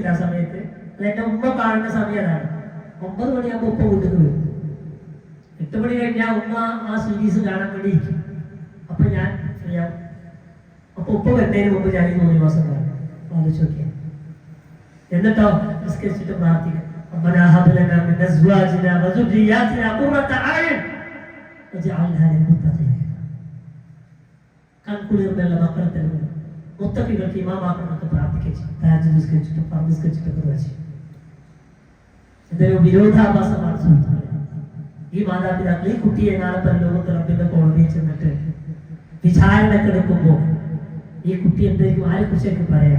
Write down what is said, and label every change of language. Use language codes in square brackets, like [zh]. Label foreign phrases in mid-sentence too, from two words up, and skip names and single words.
[ml] ആ സമയത്ത് അത് എന്റെ ഉമ്മ കാണുന്ന സമയം അതാണ്. 9 മണിയാകുമ്പോ ഉപ്പ വീട്ടിൽ വരും. 8 മണി കഴിഞ്ഞാൽ ഉമ്മ ആ സീരീസ് കാണാൻ വേണ്ടി ഇരിക്കും. അപ്പൊ ഞാൻ ഫ്രീ ആവും. അപ്പൊ ഉപ്പ വരുന്നതിന് മുമ്പ് ഞാൻ ഈ 3 മാസം കാണും. ആലോചിച്ച് നോക്കിയാൽ എന്നിട്ടോ നിസ്കരിച്ചിട്ട് പ്രാർത്ഥിക്കും. [ar] ربنا هب لنا من ازواجنا وذرياتنا قرة اعين واجعلنا للمتقين. [ml] കൺകുളിർന്നുള്ള മക്കളെ തന്നെ മുത്തഖികൾക്ക് ഇമാമാക്കണമെന്നൊക്കെ പ്രാർത്ഥിച്ചു. തഹജ്ജുദ് നിസ്കരിച്ചിട്ട് ഫർദ് നിസ്കരിച്ചിട്ടൊക്കെ വെച്ച് ഇതൊരു വിരോധാഭാസമാണ് സുഹൃത്തുക്കളെ. ഈ മാതാപിതാക്കൾ ഈ കുട്ടിയെ നാളെ പരലോകത്ത് റബ്ബിന്റെ കോടതിയിൽ ചെന്നിട്ട് വിചാരണക്കെടുക്കുമ്പോൾ ഈ കുട്ടി എന്തായിരിക്കും, ആരെ കുറിച്ചൊക്കെ പറയാം?